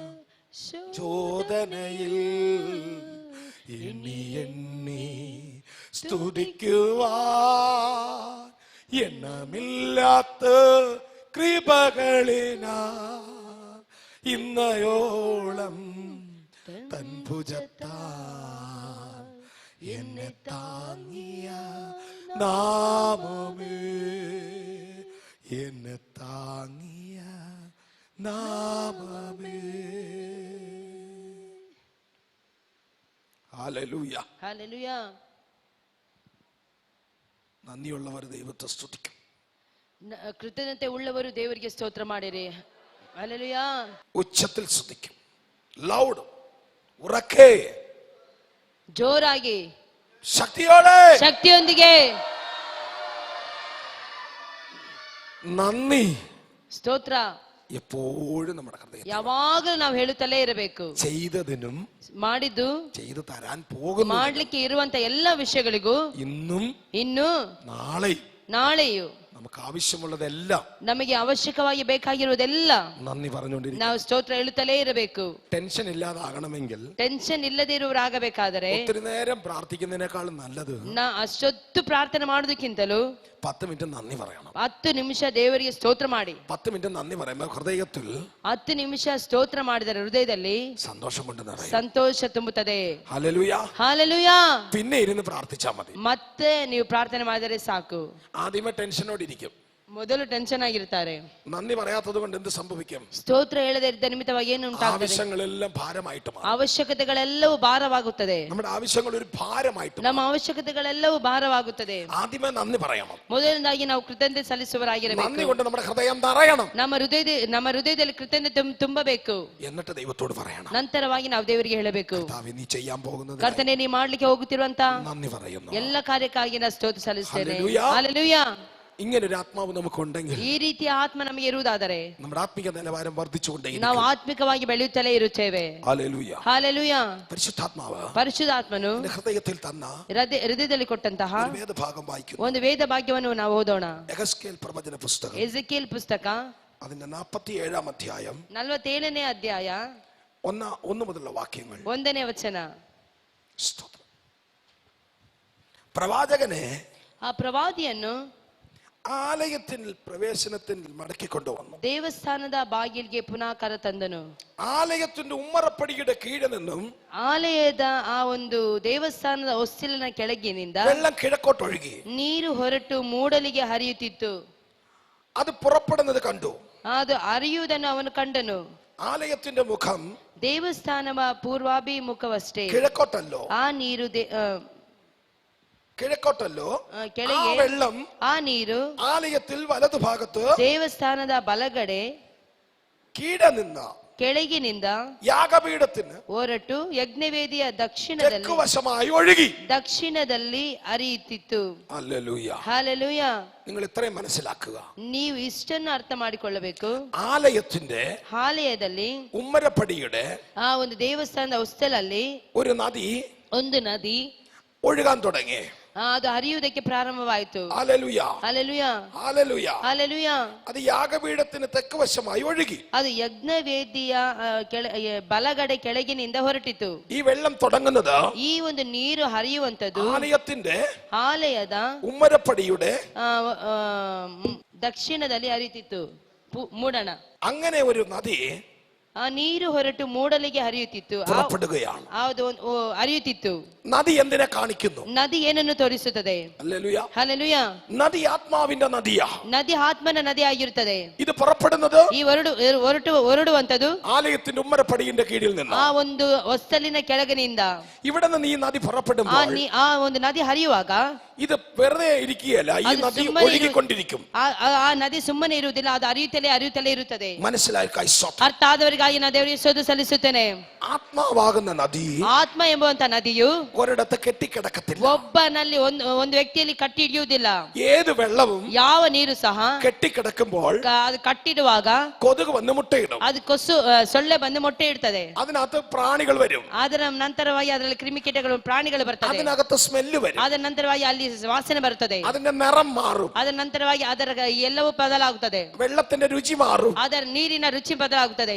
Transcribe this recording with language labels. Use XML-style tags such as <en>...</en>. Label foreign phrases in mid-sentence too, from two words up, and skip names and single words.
<ml>ശോധനയിൽ എണ്ണി എണ്ണി സ്തുതിക്കുവാൻ എണ്ണമില്ലാത്ത കൃപകളിനാ ഇന്നയോളം തൻ ഭുജത്താൽ എന്നെ താങ്ങിയ നാമമേ, എന്നെ താങ്ങിയ നാമമേ. ഹല്ലേലൂയ. ഹല്ലേലൂയ. നന്ദിയുള്ളവർ ദൈവത്തെ സ്തുതിക്കും.</ml> <kn>ಕೃತಜ್ಞತೆ ಉಳ್ಳವರು ದೇವರಿಗೆ ಸ್ತೋತ್ರ ಮಾಡಿರಿ. ಹಲ್ಲೆಲೂಯ.</kn> <ml>ഉച്ചത്തിൽ സ്തുതിക്കും, ലൗഡ്, ഉറക്കെ,</ml> <kn>ಜೋರಾಗಿ,</kn> <ml>ശക്തിയോടെ,</ml> <kn>ಶಕ್ತಿಯೊಂದಿಗೆ</kn> <ml>നന്ദി</ml> <kn>ಸ್ತೋತ್ರ</kn> <ml>എപ്പോഴും നമ്മുടെ ഹൃദയത്തിൽ.</ml> <kn>ಯಾವಾಗಲೂ ನಾವು ಹೇಳುತ್ತಲೇ ಇರಬೇಕು.</kn> <ml>ചെയ്തതിനും</ml> <kn>ಮಾಡಿದ್ದು,</kn> <ml>ചെയ്തു തരാൻ പോകുന്നു,</ml> <kn>ಮಾಡ್ಲಿಕ್ಕೆ ಇರುವಂತ ಎಲ್ಲ ವಿಷಯಗಳಿಗೂ</kn> <ml>ഇന്നും</ml> <kn>ಇನ್ನು ನಾಳೆಯೂ</kn> <ml>നമുക്ക് ആവശ്യമുള്ളതെല്ലാം</ml> <kn>ನಮಗೆ ಅವಶ್ಯಕವಾಗಿ ಬೇಕಾಗಿರುವುದೆಲ್ಲ</kn> <ml>നന്ദി പറഞ്ഞുകൊണ്ടിരിക്കും.</ml> <kn>ನಾವು ಸ್ತೋತ್ರ ಹೇಳುತ್ತಲೇ ಇರಬೇಕು.</kn> <ml>ടെൻഷൻ ഇല്ലാതാകണമെങ്കിൽ,</ml> <kn>ಟೆನ್ಷನ್ ಇಲ್ಲದೆ ಇರುವರಾಗಬೇಕಾದರೆ,</kn> <ml>ഒത്തിരി നേരം പ്രാർത്ഥിക്കുന്നതിനേക്കാളും നല്ലത്</ml> <kn>ಅಷ್ಟೊತ್ತು ಪ್ರಾರ್ಥನೆ ಮಾಡೋದಕ್ಕಿಂತಲೂ</kn> <ml>10 മിനിറ്റ് നന്ദി പറയണം.</ml> <kn>10 ನಿಮಿಷ ದೇವರಿಗೆ ಸ್ತೋತ್ರ ಮಾಡಿ.</kn> <ml>10 മിനിറ്റ് നന്ദി പറയുമ്പോൾ ഹൃദയത്തിൽ</ml> <kn>10 ನಿಮಿಷ ಸ್ತೋತ್ರ ಮಾಡಿದರೆ ಹೃದಯದಲ್ಲಿ</kn> <ml>സന്തോഷം കൊണ്ട് നിറയും.</ml> <kn>ಸಂತೋಷ ತುಂಬುತ್ತದೆ.</kn> <ml>ഹല്ലേലൂയ.</ml> <kn>ಹಲ್ಲೆಲೂಯ.</kn> <ml>പിന്നെ ഇരുന്ന് പ്രാർത്ഥിച്ചാൽ മതി.</ml> <kn>ಮತ್ತೆ ನೀವು ಪ್ರಾರ್ಥನೆ ಮಾಡಿದರೆ ಸಾಕು.</kn> <ml>ആദ്യമേ ടെൻഷനോട് ഇരിക്കും,</ml> <kn>ಮೊದಲು ಟೆನ್ಷನ್ ಆಗಿರ್ತಾರೆ.</kn> <ml>നന്ദി പറയാത്തത് കൊണ്ട് എന്ത് സംഭവിക്കും?</ml> <kn>ಸ್ತೋತ್ರ ಹೇಳದೇ ಇದ್ದ ನಿಮಿತ್ತವಾಗಿ ಏನು ಉಂಟಾಗ್ತದೆ?</kn> <ml>ആവശ്യങ്ങളെല്ലാം ഭാരമായിട്ട് മാറും.</ml> <kn>ಅವಶ್ಯಕತೆಗಳೆಲ್ಲವೂ ಭಾರವಾಗುತ್ತದೆ.</kn> <ml>നമ്മുടെ ആവശ്യങ്ങൾ ഒരു ഭാരമായിട്ട്</ml> <kn>ನಮ್ಮ ಅವಶ್ಯಕತೆಗಳೆಲ್ಲವೂ ಭಾರವಾಗುತ್ತದೆ.</kn> <ml>ആദ്യമേ നന്ദി പറയണം.</ml> <kn>ಮೊದಲನೇದಾಗಿ ನಾವು ಕೃತಜ್ಞತೆ ಸಲ್ಲಿಸುವವರಾಗಿರಬೇಕು.</kn> <ml>നന്ദി കൊണ്ട് നമ്മുടെ ഹൃദയം നിറയണം.</ml> <kn>ನಮ್ಮ ಹೃದಯದಲ್ಲಿ ಕೃತಜ್ಞತೆ ತುಂಬಬೇಕು.</kn> <ml>എന്നിട്ട് ദൈവത്തോട് പറയണം.</ml> <kn>ನಂತರವಾಗಿ ನಾವು ದೇವರಿಗೆ ಹೇಳಬೇಕು,</kn> <ml>കർത്താവേ നീ ചെയ്യാൻ പോകുന്നത്</ml> <kn>ಕರ್ತನೇ ನೀ ಮಾಡ್ಲಿಕ್ಕೆ ಹೋಗುತ್ತಿರುವಂತ</kn> <ml>നന്ദി പറയുന്നു.</ml> <kn>ಎಲ್ಲ ಕಾರ್ಯಕ್ಕಾಗಿ ನಾನು ಸ್ತೋತ್ರ ಸಲ್ಲಿಸ್ತೇನೆ.</kn> <ml>ഹല്ലേലൂയ.</ml> <kn>ಹಲ್ಲೆಲೂಯಾ.</kn> <ml>ഇങ്ങനെ ഒരു ആത്മാവ് നമുക്കുണ്ടെങ്കിൽ</ml> <kn>ಈ ರೀತಿಯ ಆತ್ಮ ನಮಗೆ ಇರುವುದಾದರೆ</kn> <ml>നമ്മുടെ ആത്മിക നിലവാരം വർദ്ധിച്ചുകൊണ്ടേയിരിക്കും.</ml> <kn>ನಾವು ಆತ್ಮಿಕವಾಗಿ ಬೆಳೆಯುತ್ತಲೇ ಇರುತ್ತೇವೆ.</kn> <ml>ഹല്ലേലൂയ.</ml> <kn>ಹಲ್ಲೆಲೂಯಾ.</kn> <ml>പരിശുദ്ധാത്മാവ്</ml> <kn>ಪರಿಶುದ್ಧಾತ್ಮನು</kn> <ml>നിന്റെ ഹൃദയത്തിൽ തന്ന</ml> <kn>ಹೃದಯದಲ್ಲಿ ಕೊಟ್ಟಂತಹ</kn> <ml>ഒരു വേദഭാഗം വായിക്കുന്നു.</ml> <kn>ಒಂದು ವೇದ ಭಾಗ್ಯವನ್ನು ನಾವು ಓದೋಣ.</kn> <ml>യെഹെസ്കേൽ പ്രവചന പുസ്തകം</ml> <kn>ಎಜೆಕೀಲ್ ಪುಸ್ತಕ</kn> <ml>അതിന്റെ 47-ാം അധ്യായം</ml> <kn>47ನೇ ಅಧ್ಯಾಯ</kn> <ml>1 മുതലുള്ള വാക്യങ്ങൾ.</ml> <kn>1ನೇ ವಚನ.</kn> <ml>സ്തോത്രം. പ്രവാചകനെ</ml> <kn>ಆ ಪ್ರವಾದಿಯನ್ನು</kn> <ml>ആലയത്തിൽ പ്രവേശനത്തിൽ മടക്കിക്കൊണ്ടുവന്നു.</ml> <kn>ದೇವಸ್ಥಾನದ ಬಾಗಿಲಿಗೆ ಪುನಃ ಕರೆತಂದನು.</kn> <ml>ആലയത്തിന്റെ ഉമ്മറപ്പടിയുടെ കീഴിൽ നിന്നും</ml> <kn>ಆಲಯದ ಆ ಒಂದು ದೇವಸ್ಥಾನದ ಹೊಸ್ತಿಲಿನ ಕೆಳಗಿನಿಂದ</kn> <ml>വെള്ളം കിഴക്കോട്ടൊഴുകി</ml> <kn>ನೀರು ಹೊರಟು ಮೂಡಲಿಗೆ ಹರಿಯುತ್ತಿತ್ತು.</kn> <ml>അത് പുറപ്പെടുന്നത് കണ്ടു.</ml> <kn>ಅದು ಹರಿಯುವುದನ್ನು ಅವನು ಕಂಡನು.</kn> <ml>ആലയത്തിന്റെ മുഖം</ml> <kn>ದೇವಸ್ಥಾನದ ಪೂರ್ವಾಭಿಮುಖವಷ್ಟೇ.</kn> <ml>കിഴക്കോട്ടല്ലോ,</ml> <kn>ಆ ನೀರು</kn> <ml>കിഴക്കോട്ടല്ലോ.</ml> <kn>ಕೆಳಗೆ</kn> <ml>ആ വെള്ളം</ml> <kn>ಆ ನೀರು</kn> <ml>ആലയത്തിൽ വലതുഭാഗത്ത്</ml> <kn>ದೇವಸ್ಥಾನದ ಬಲಗಡೆ</kn> <ml>കീഴെ നിന്ന</ml> <kn>ಕೆಳಗಿನಿಂದ</kn> <ml>യാഗപീഠത്തിന്</ml> <kn>ಹೊರಟು ಯಜ್ಞವೇದಿಯ</kn> <ml>തെക്ക് വശമായി ഒഴുകി</ml> <kn>ದಕ್ಷಿಣದಲ್ಲಿ ಹರಿಯುತ್ತಿತ್ತು.</kn> <ml>ഹല്ലേലൂയ.</ml> <kn>ಹಲ್ಲೆಲೂಯಾ.</kn> <ml>നിങ്ങൾ ഇത്രയും മനസ്സിലാക്കുക.</ml> <kn>ನೀವು ಇಷ್ಟನ್ನು ಅರ್ಥ ಮಾಡಿಕೊಳ್ಳಬೇಕು.</kn> <ml>ആലയത്തിന്റെ</ml> <kn>ಆಲಯದಲ್ಲಿ</kn> <ml>ഉമ്മരപ്പടിയുടെ</ml> <kn>ಆ ಒಂದು ದೇವಸ್ಥಾನದ ಹೊಸ್ತಲಲ್ಲಿ</kn> <ml>ഒരു നദി</ml> <kn>ಒಂದು ನದಿ</kn> <ml>ഒഴുകാൻ തുടങ്ങി.</ml> <kn>ಅದು ಹರಿಯುವುದಕ್ಕೆ ಪ್ರಾರಂಭವಾಯಿತು.</kn> <ml>ഹല്ലേലൂയ.</ml> <kn>ಹಲ್ಲೆಲೂಯಾ.</kn> <ml>ഹല്ലേലൂയ.</ml> <kn>ಹಲ್ಲೆಲೂಯಾ.</kn> <ml>അത് യാഗപീഠത്തിന് തെക്ക് വശമായി ഒഴുകി.</ml> <kn>ಅದು ಯಜ್ಞವೇದಿಯ ಬಲಗಡೆ ಕೆಳಗಿನಿಂದ ಹೊರಟಿತು.</kn> <ml>ഈ വെള്ളം തുടങ്ങുന്നത്</ml> <kn>ಈ ಒಂದು ನೀರು ಹರಿಯುವಂತದ್ದು</kn> <ml>ആലയത്തിന്റെ</ml> <kn>ಆಲಯದ</kn> <ml>ഉമ്മരപ്പടിയുടെ</ml> <kn>ದಕ್ಷಿಣದಲ್ಲಿ ಹರಿಯುತ್ತಿತ್ತು. ಮೂಡಣ.</kn> <ml>അങ്ങനെ ഒരു നദി</ml> <kn>ಆ ನೀರು ಹೊರಟು ಮೂಡಲಿಗೆ ಹರಿಯುತ್ತಿತ್ತು.</kn> <ml>പുറപ്പെടുകയാണ്.</ml> <kn>ಹರಿಯುತ್ತಿತ್ತು.</kn> <ml>നദി എന്തിനെ കാണിക്കുന്നു?</ml> <kn>ನದಿ ಏನನ್ನು ತೋರಿಸುತ್ತದೆ?</kn> <ml>ഹല്ലേലൂയ.</ml> <kn>ಹಲ್ಲೆಲೂಯಾ.</kn> <ml>നദി ആത്മാവിന്റെ നദിയാ.</ml> <kn>ನದಿ ಆತ್ಮನ ನದಿ ಆಗಿರುತ್ತದೆ.</kn> <ml>ഇത് പുറപ്പെടുന്നത്</ml> <kn>ಈ ಹೊರಡುವಂತದ್ದು</kn> <ml>ആലയത്തിന്റെ ഉമ്മരപ്പടിയുടെ കീഴിൽ നിന്ന്.</ml> <kn>ಆ ಒಂದು ಹೊಸ್ತಲಿನ ಕೆಳಗಿನಿಂದ.</kn> <ml>ഇവിടെ നിന്ന് ഈ നദി പുറപ്പെടുമ്പോൾ</ml> <kn>ಆ ಒಂದು ನದಿ ಹರಿಯುವಾಗ</kn> <ml>ഇത് വെറുതെ ഇരിക്കുകയല്ല, ഈ നദി ഒഴുകിക്കൊണ്ടിരിക്കും.</ml> <kn>ಆ ನದಿ ಸುಮ್ಮನೆ ಇರುವುದಿಲ್ಲ, ಅದು ಹರಿಯುತ್ತಲೇ ಇರುತ್ತದೆ.</kn> <ml>മനസ്സിലായി?</ml> <kn>ಅರ್ಥ ಆದವರಿಗಾಗಿ ನಾನು ದೇವರಿಗೆ ಸ್ತೋತ್ರ ಸಲ್ಲಿಸುತ್ತೇನೆ.</kn> <ml>ആത്മാവാകുന്ന നദി,</ml> <kn>ಆತ್ಮ ಎಂಬುವಂತ ನದಿಯು</kn> <ml>ഒരിടത്ത് കെട്ടിക്കിടക്കത്തില്ല.</ml> <kn>ಒಬ್ಬನಲ್ಲಿ ಒಂದು ವ್ಯಕ್ತಿಯಲ್ಲಿ ಕಟ್ಟಿ ಹಿಡಿಯುವುದಿಲ್ಲ.</kn> <ml>ഏത് വെള്ളവും</ml> <kn>ಯಾವ ನೀರು ಸಹ</kn> <ml>കെട്ടിക്കിടക്കുമ്പോൾ</ml> <kn>ಅದು ಕಟ್ಟಿಡುವಾಗ</kn> <ml>കൊതുക് വന്ന് മുട്ടയിടും.</ml> <kn>ಅದು ಸೊಳ್ಳೆ ಬಂದು ಮೊಟ್ಟೆ ಇಡ್ತದೆ.</kn> <ml>അതിനകത്ത് പ്രാണികൾ വരും.</ml> <kn>ಅದರ ನಂತರವಾಗಿ ಅದರಲ್ಲಿ ಕ್ರಿಮಿಕೀಟಗಳು ಪ್ರಾಣಿಗಳು ಬರ್ತದೆ.</kn> <ml>അതിനകത്ത് ಸ್ಮೆಲ್ വരും.</ml> <kn>ಅದರ ನಂತರವಾಗಿ ಅಲ್ಲಿ ವಾಸನೆ ಬರುತ್ತದೆ.</kn> <ml>അതിന്റെ നിറം മാറും.</ml> <kn>ಅದರ ನಂತರವಾಗಿ ಅದರ ಎಲ್ಲವೂ ಬದಲಾಗುತ್ತದೆ.</kn> <ml>വെള്ളത്തിന്റെ രുചി മാറും.</ml> <kn>ಅದರ ನೀರಿನ ರುಚಿ ಬದಲಾಗುತ್ತದೆ.</kn>